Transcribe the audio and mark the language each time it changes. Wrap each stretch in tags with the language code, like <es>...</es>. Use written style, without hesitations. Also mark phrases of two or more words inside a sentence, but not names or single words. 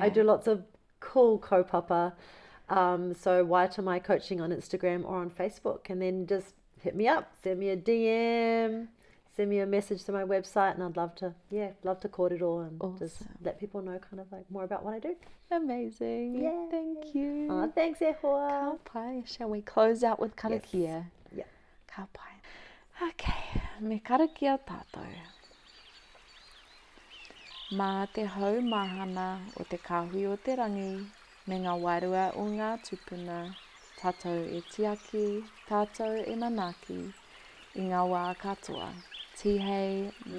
<en>I do lots of cool kaupapa. So Waiata My Coaching on Instagram or on Facebook. And then just hit me up, send me a DM, send me a message to my website, and I'd love to kōrero and just let people know kind of like more about what I do. Amazing. Yeah. Thank you. Oh, thanks,</en> <mi>e hoa. Ka pai.</mi> <en>Shall we close out with karakia? Yeah.</en> <mi>Ka pai. Okay. Me karakia tātou. Mā te hau mahana o te kahui o te rangi, me ngā wairua o ngā tupuna, tātou e tiaki, tātou e manaki, i ngā wā katoa.</mi>